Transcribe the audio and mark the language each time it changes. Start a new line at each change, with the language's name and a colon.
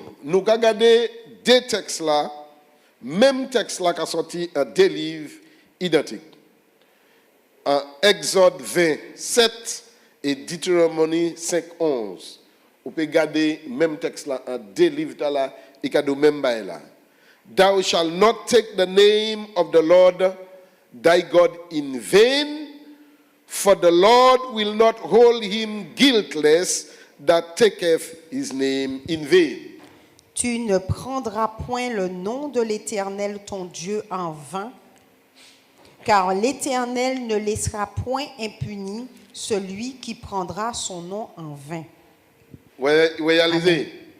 French: Nous regardons deux textes là, même texte là qui a sorti en deux livres identiques. En Exode 27 et Deutéronomie 5:11. Vous pouvez regarder même texte là en deux livres là, et qu'il y a même bail là.
English: Thou shalt not take the name of the Lord thy God in vain, for the Lord will not hold him guiltless that taketh his name in vain.
French: Tu ne prendras point le nom de l'Éternel ton Dieu en vain, car l'Éternel ne laissera point impuni celui qui prendra son nom en vain. Réalisez.